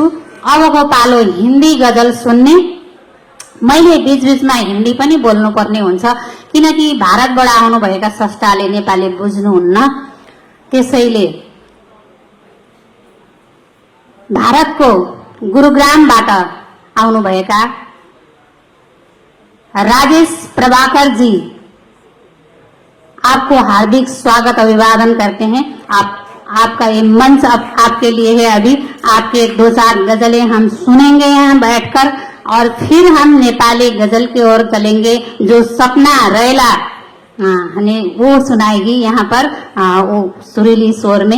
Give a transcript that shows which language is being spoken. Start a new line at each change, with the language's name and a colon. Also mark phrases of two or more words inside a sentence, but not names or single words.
Nepali: अबको पालो हिन्दी गजल सुन्ने। मैले बीचबीचमा हिन्दी पनि बोल्नुपर्ने हुन्छ किनकि भारतबाट आउनुभएका स्रष्टाले नेपाली बुझ्नुहुन्न। त्यसैले भारतको गुरुग्रामबाट आउनुभएका राजेश प्रभाकर जी,
Hindi: आपको हार्दिक स्वागत अभिवादन करते हैं। आपका ये मंच अब आपके लिए है। अभी आपके 2-4 गजलें हम सुनेंगे यहाँ बैठकर और फिर हम नेपाली गजल की ओर चलेंगे जो सपना रैला हमें वो सुनाएगी यहाँ पर वो सुरीली स्वर में।